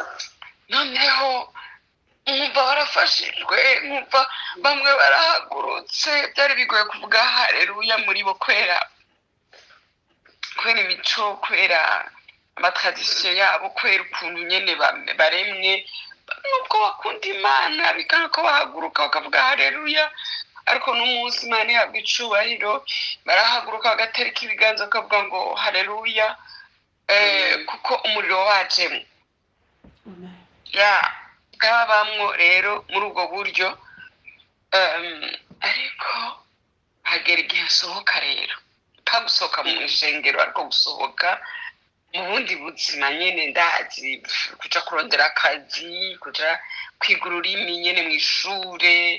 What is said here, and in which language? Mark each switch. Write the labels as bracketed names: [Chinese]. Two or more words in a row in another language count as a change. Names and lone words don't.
[Rundi] noneho nkumva barafashijwe nkumva bamwe barahagurutse byari bigoye kuvuga haleluya muri bo kubera imico kubera amatradisiyo yabo kubera ukuntu nyene baremwe nubwo bakunda imana bikanga ko bahaguruka bakavuga haleluya ariko n'umunsi imana ihabwa icubahiro barahaguruka bagatereka ibiganza bakavuga ngo haleluya kuko umuriro wajemo bwabamwo rero muri ubwo buryo ariko hagera igihe nsohoka rero nta gusohoka mu ishengero ariko gusohoka mu bundi buzima nyene ndazi kuja kurondera akazi kuja kwiga ururimi nyene mu ishure